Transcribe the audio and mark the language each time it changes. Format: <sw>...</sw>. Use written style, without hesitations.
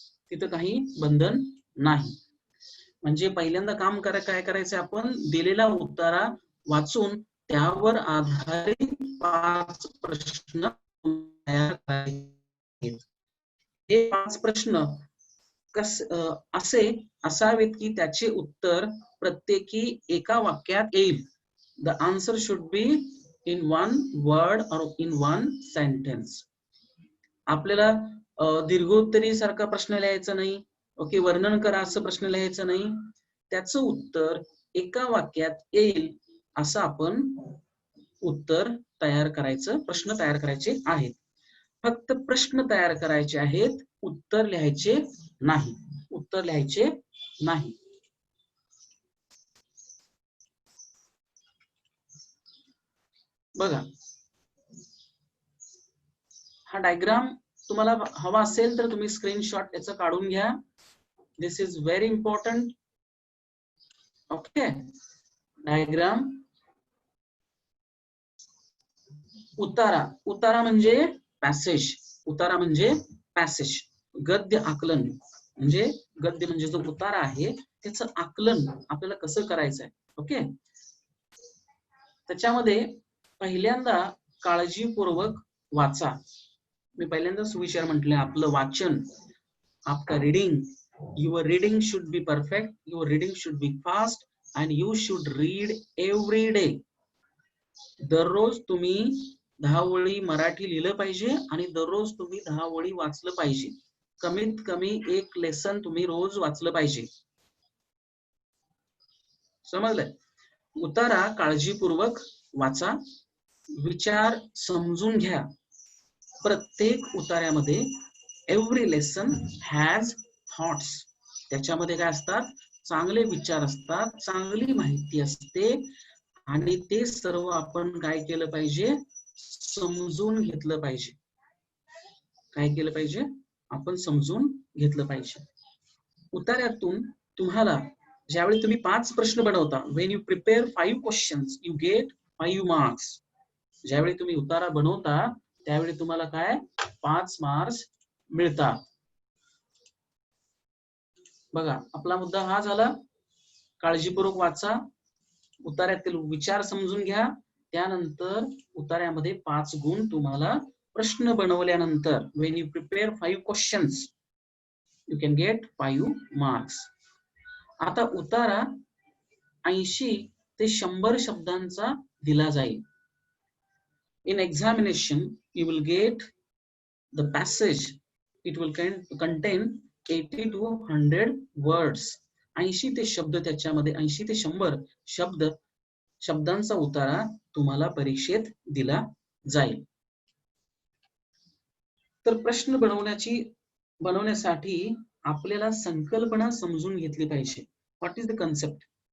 <mr>तिथं काही बंधन नाही. म्हणजे पहिल्यांदा काम काय करायचं, आपण दिलेला उतारा वाचून त्यावर आधारित 5 प्रश्न तयार करायचे. हे 5 प्रश्न असे असावेत की त्याचे उत्तर प्रत्येकी एका वाक्यात येईल.</mr> <en>The answer should be in 1 word और in 1 sentence.</en> <mr>आपल्याला दीर्घोत्तरी सारखा प्रश्न लिहायचा नाही, ओके वर्णन करा असं प्रश्न लिहायचं नाही. त्याचं उत्तर एका वाक्यात येईल असं आपण उत्तर तयार करायचं, प्रश्न तयार करायचे आहेत. फक्त प्रश्न तयार करायचे आहेत, उत्तर लिहायचे नाही. उत्तर लिहायचे नाही. बघा, हा डायग्राम तुम्हाला हवा असेल तर तुम्ही स्क्रीनशॉट याचा काढून घ्या.</mr> <en>This is very important. Okay, diagram.</en> <mr>उतारा म्हणजे पॅसेज. उतारा म्हणजे पॅसेज. गद्य आकलन म्हणजे गद्य म्हणजे जो उतारा आहे त्याचं आकलन आपल्याला कसं करायचं आहे. ओके, त्याच्यामध्ये पहिल्यांदा काळजीपूर्वक वाचा. मी पहिल्यांदा सुविचार म्हटले, आपलं वाचन,</mr> <hi>आपका reading,</hi> <en>your reading should be perfect, your reading should be fast and you should read every day.</en> <mr>दररोज तुम्ही 10 ओळी मराठी लिहिलं पाहिजे आणि दररोज तुम्ही 10 ओळी वाचलं पाहिजे. कमीत कमी एक लेसन तुम्ही रोज वाचलं पाहिजे. समजलंय? उतारा काळजीपूर्वक वाचा, विचार समजून घ्या. प्रत्येक उतार्यामध्ये</mr> <en>Every lesson has thoughts.</en> <mr>त्याच्यामध्ये काय असतात? चांगले विचार असतात, चांगली माहिती असते आणि ते सर्व आपण काय केलं पाहिजे? समजून घेतलं पाहिजे. काय केलं पाहिजे? आपण समजून घेतलं पाहिजे. उतार्यातून तुम्हाला ज्यावेळी तुम्ही 5 प्रश्न बनवता,</mr> <en>when you prepare 5 questions you get 5 marks.</en> <mr>ज्यावेळी तुम्ही उतारा बनवता त्यावेळी तुम्हाला काय 5 मार्क्स मिळतात. बघा, आपला मुद्दा हा झाला, काळजीपूर्वक वाचा, उतार्यातील विचार समजून घ्या, त्यानंतर उतार्यामध्ये 5 गुण तुम्हाला प्रश्न बनवल्यानंतर</mr> <en>when you prepare 5 questions you can get 5 marks.</en> <mr>आता उतारा 80 ते 100 शब्दांचा दिला जाईल.</mr> <en>In examination you will get the passage, it will contain 80 to 100 words.</en> <mr>80 ते शब्द त्याच्यामध्ये 80 ते 100 शब्दांचा उतारा तुम्हाला परीक्षेत दिला जाईल. तर प्रश्न बनवण्यासाठी आपल्याला संकल्पना समजून घेतली पाहिजे.</mr> <en>What is the concept?</en>